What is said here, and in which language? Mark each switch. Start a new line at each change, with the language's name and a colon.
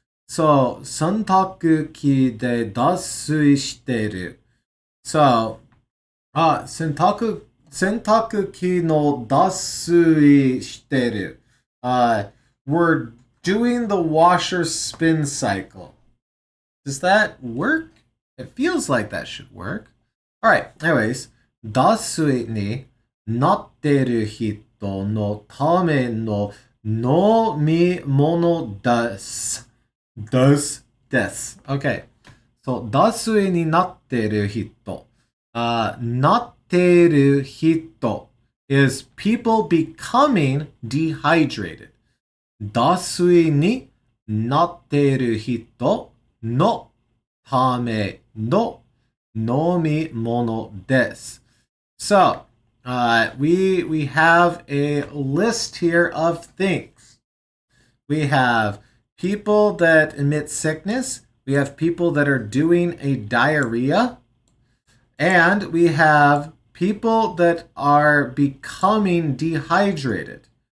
Japanese: So 洗濯機で脱水してる。 So 洗濯機の脱水してる。
English: We're doing the washer spin cycle. Does that work? It feels like that should work. Alright, anyways.
Japanese: 脱水になってる人のための飲み物です。です。
English: Okay.
Japanese: So, 脱水になってる人。なってる人
English: is people becoming dehydrated.
Japanese: 脱水になってる人のための飲み物です。
English: So, we have a list here of things. We have people that emit sickness. We have people that are doing a diarrhea. And we have people that are becoming dehydrated.